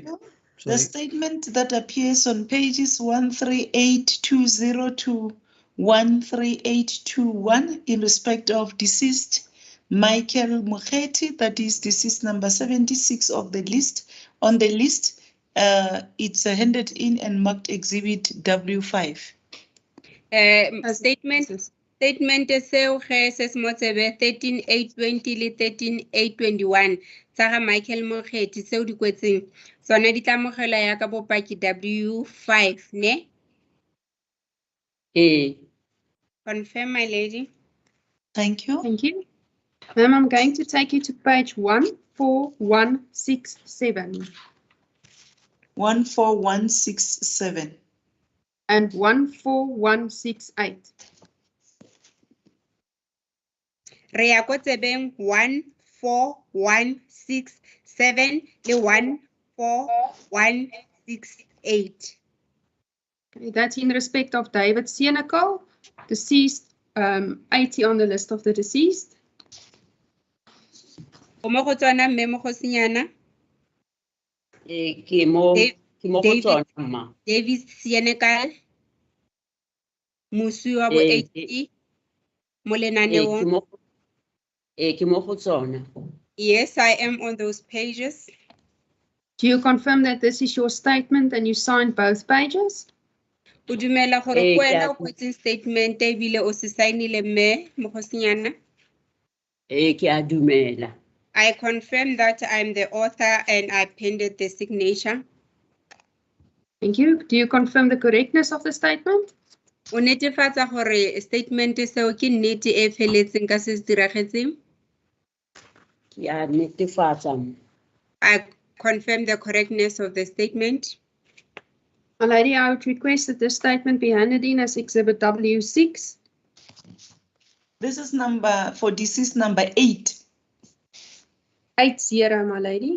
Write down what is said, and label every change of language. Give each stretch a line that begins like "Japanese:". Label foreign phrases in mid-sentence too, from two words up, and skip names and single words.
English: The statement that appears on pages 13820 to 13821 in respect of deceased Michael Mukgeti, that is deceased number 76 of the list. On the list, it's handed in and marked Exhibit W5.
Tswana: Statement seo ge se se mo tsebe 13820 le 13821 tsa ga Michael Mokgethi seo di kwetseng tsona di tla amogelwa ya ka bopaki W5 ne?
English: Confirm, my lady. Thank you. Thank you. Ma'am, I'm going to take you to page 14167. 14167. And 14168.
Tswana: Re ya ko tsebeng 14167 le 14168.
English: That's in respect of David Senekal, deceased, 80 on the list of the deceased.
Tswana: O mo go tsona mme Mogosinyana? Ke mo go tsona mma. David Senekal, moswi wa bo 80 mo lenaneong. Ke mo go tsona.
English: Yes, I am on those pages. Do you confirm that this is your statement and you signed both pages?
Tswana: O dumela gore kwena o kwetseng statement e bile o se signile mme Mogosinyana? Ke a dumela.
English: I confirm that I'm the author and I appended the signature. Thank you. Do you confirm the correctness of the statement?
Tswana: O netefatsa gore statement seo ke nnete e feletseng ka se se diragetseng? Ke a netefatsa.
English: I confirm the correctness of the statement. My lady, I would request that this statement be handed in as Exhibit W6. This is number for deceased number 8. 80, my lady.